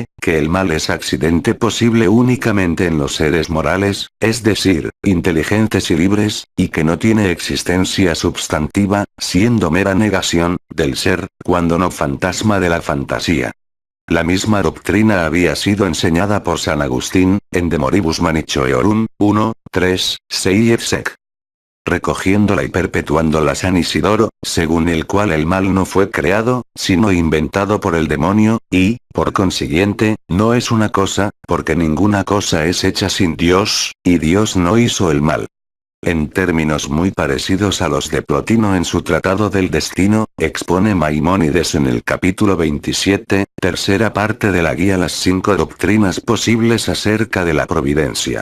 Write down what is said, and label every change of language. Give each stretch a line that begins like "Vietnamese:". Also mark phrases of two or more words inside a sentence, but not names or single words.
Spanish: Que el mal es accidente posible únicamente en los seres morales, es decir, inteligentes y libres, y que no tiene existencia substantiva, siendo mera negación, del ser, cuando no fantasma de la fantasía. La misma doctrina había sido enseñada por San Agustín, en De Moribus Manichoeorum, 1, 3, 6
Latin: et sec.
Spanish: Recogiéndola y perpetuándola San Isidoro, según el cual el mal no fue creado, sino inventado por el demonio, y, por consiguiente, no es una cosa, porque ninguna cosa es hecha sin Dios, y Dios no hizo el mal. En términos muy parecidos a los de Plotino en su Tratado del Destino, expone Maimónides en el capítulo 27, tercera parte de la guía las 5 doctrinas posibles acerca de la providencia.